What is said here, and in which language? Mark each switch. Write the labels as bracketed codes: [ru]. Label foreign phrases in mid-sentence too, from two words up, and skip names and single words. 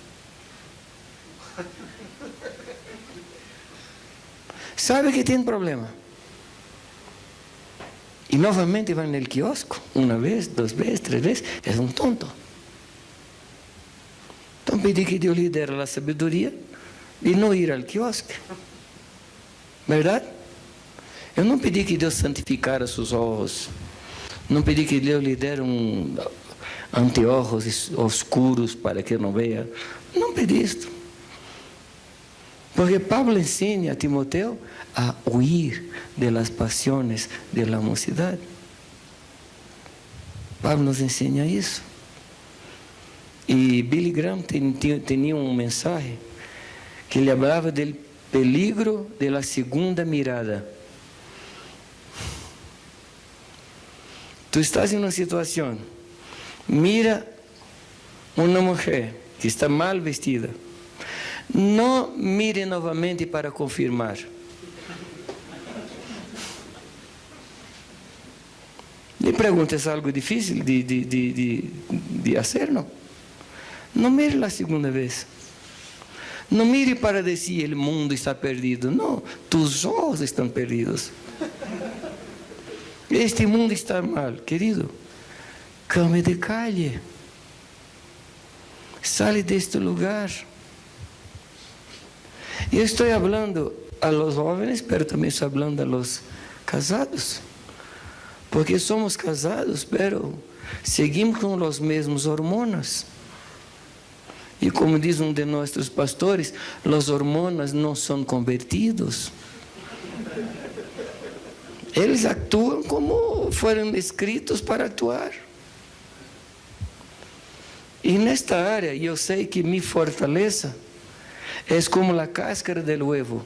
[es] Sabe que tiene problema. Y nuevamente va en el kiosco, una vez, 2 veces, 3 veces, es un tonto. Entonces pedí que Dios le diera la sabiduría de no ir al kiosco. ¿Verdad? [pt] Eu não pedi que Deus santificara seus olhos. Não pedi que Deus lhe dera [es] anteojos oscuros [pt] para que não veja. Não pedi isto. Porque Pablo ensina a Timoteo [es] a huir de las pasiones de la mocidad. [pt] Pablo [es] nos enseña [pt] isso. E Billy Graham tinha um mensaje que ele falava do [es] peligro de la segunda mirada. [pt] Tu estás em uma situação, mira uma mulher que está mal vestida, não mire novamente para confirmar. Me pergunta, é algo difícil de fazer, não? Não mire a segunda vez. Não mire para dizer, o mundo está perdido. Não, tus olhos estão perdidos. Este mundo está mal, querido. [es] Cambie de calle. Sale [pt] deste lugar. Eu estou falando [es] a los jóvenes, pero [pt] também estou falando [es] a los casados. [pt] Porque somos casados, [es] pero seguimos [pt] com os mesmos hormonas. E como diz um de nossos pastores, os hormonas não são convertidos. Eles atuam como foram escritos para atuar. E nesta área, eu sei que minha fortaleza é como a cáscara do ovo.